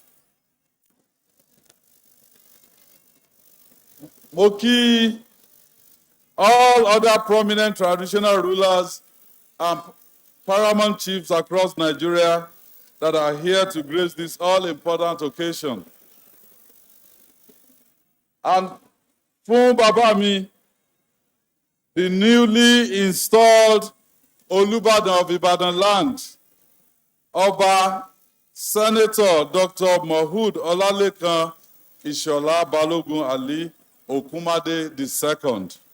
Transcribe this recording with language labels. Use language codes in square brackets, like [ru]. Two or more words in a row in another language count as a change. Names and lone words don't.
[yo] Mo kí [en] all other prominent traditional rulers and paramount chiefs across Nigeria that are here to grace this all-important occasion. [yo] And fún bàbá mi, [en] the newly installed Olubadan of Ibadan land, Ọba Senator Dr. Mahood Olalekan Ishola Balogun Ali Okumade II.